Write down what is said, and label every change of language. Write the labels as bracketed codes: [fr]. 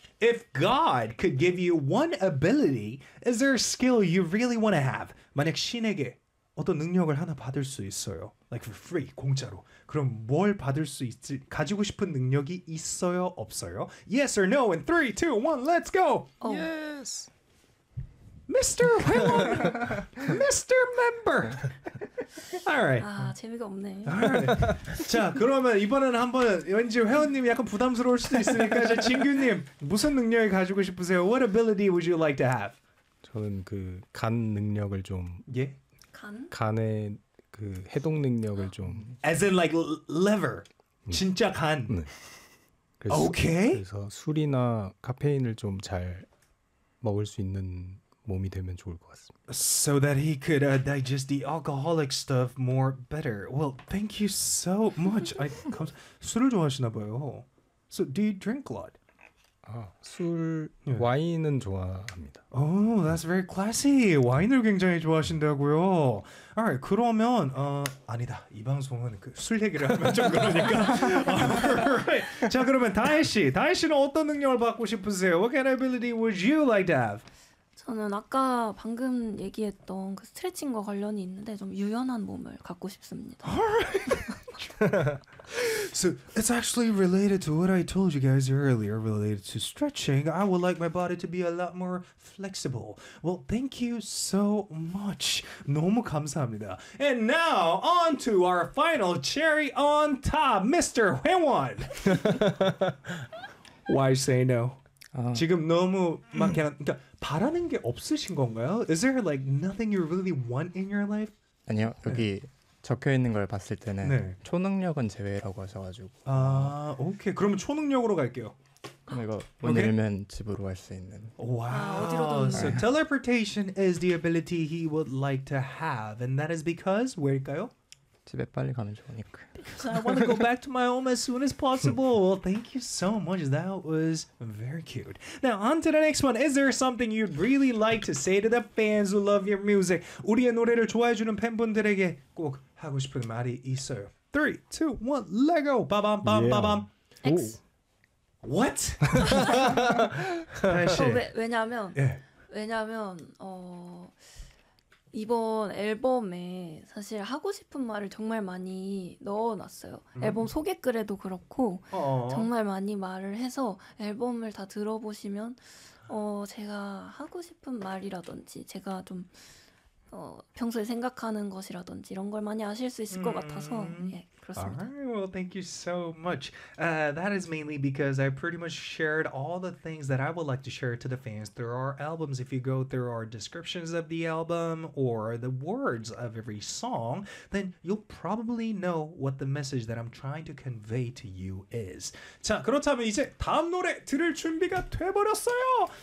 [en] If God could give you one ability, is there a skill you really want to have? [ko] 만약 신에게 어떤 능력을 하나 받을 수 있어요. [en] Like for free, [ko] 공짜로. 그럼 뭘 받을 수 있지? 가지고 싶은 능력이 있어요, 없어요? [en] Yes or no in 3, 2, 1, let's go! Oh. Yes! Mr. Mr. Member. All right. [ko] 아 재미가 없네. [en] All right. [ko] 자 그러면 이번에는 한번 왠지 회원님이 약간 부담스러울 수도 있으니까 자 진규님 무슨 능력을 가지고 싶으세요? [en] What ability would you like to have? [ko] 저는 그 간 능력을 좀 예 간 간의 그 해독 능력을 좀 [en] as in like liver [ko] 진짜 간 네. 그래서, okay. 그래서 술이나 카페인을 좀 잘 먹을 수 있는 몸이 되면 좋을 것 같습니다. [en] So that he could digest the alcoholic stuff more better. Well, thank you so much. [ko] 아, 술을 좋아하시나 봐요. [en] So, do you drink a lot? [ko] 아, 술, yeah. 와인은 좋아합니다. [en] Oh, that's very classy. [ko] 와인을 굉장히 좋아하신다고요. Alright, 그러면 아니다. 이 방송은 그 술 얘기를 하면 좀 그러니까. Alright. 자, 그러면 다혜 씨. 다혜 씨는 어떤 능력을 받고 싶으세요? [en] What kind of ability would you like to have? [ko] 저는 아까 방금 얘기했던 그 스트레칭과 관련이 있는데 좀 유연한 몸을 갖고 싶습니다. [en] Alright. So it's actually related to what I told you guys earlier related to stretching. I would like my body to be a lot more flexible. Well, thank you so much. [ko] 너무 감사합니다. [en] And now on to our final cherry on top, Mr. Hwaewon. Why say no? [ko] 지금 너무 막 그냥 그러니까 바라는 게 없으신 건가요? [en] Is there like nothing you really want in your life? [ko] 아니요 여기 네. 적혀 있는 걸 봤을 때는 네. 초능력은 제외라고 하셔가지고 아 오케이 그러면 초능력으로 갈게요. 그럼 이거 오늘면 okay. 집으로 갈 수 있는. [en] 와 So teleportation is the ability he would like to have, and that is because [ko] 왜일까요? 집에 빨리 가면 좋으니까. [en] Because I want to go back to my home as soon as possible. Well, thank you so much. That was very cute. Now, on to the next one. Is there something you'd really like to say to the fans who love your music? [ko] 우리의 노래를 좋아해주는 팬분들에게 꼭 하고 싶은 말이 있어요. [en] 3, 2, 1, let go. 빠밤, 빠밤, 빠밤. X. What? [ko] 왜냐면, 왜냐면, 이번 앨범에 사실 하고 싶은 말을 정말 많이 넣어놨어요. 앨범 소개글에도 그렇고 정말 많이 말을 해서 앨범을 다 들어보시면 제가 하고 싶은 말이라든지 제가 좀 평소에 생각하는 것이라든지 이런 걸 많이 아실 수 있을 것 같아서 예, 그렇습니다. [en] Right. Well, thank you so much. That is mainly because I pretty much shared all the things that I would like to share to the fans through our albums. If you go through our descriptions of the album or the words of every song, then you'll probably know what the message that I'm trying to convey to you is. [ko] 자, 그렇다면 이제 다음 노래 들을 준비가 돼버렸어요.